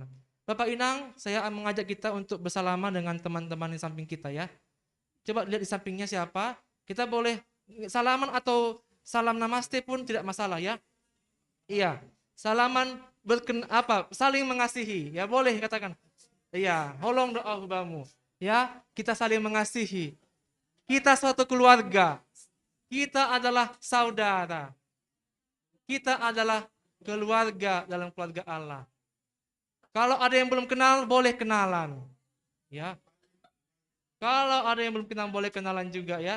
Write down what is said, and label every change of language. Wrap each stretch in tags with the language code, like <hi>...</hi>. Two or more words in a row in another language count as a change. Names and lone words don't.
<id>Bapak Inang, saya mengajak kita untuk bersalaman dengan teman-teman di samping kita ya. Coba lihat di sampingnya siapa, kita boleh salaman atau salam namaste pun tidak masalah ya. Iya, salaman saling mengasihi, ya boleh katakan. Iya,</id> <bts>holong doa hubamu.</bts> <id>Ya, kita saling mengasihi. Kita suatu keluarga. Kita adalah saudara. Kita adalah keluarga dalam keluarga Allah. Kalau ada yang belum kenal, boleh kenalan. Ya. Kalau ada yang belum kenal, boleh kenalan juga ya.</id>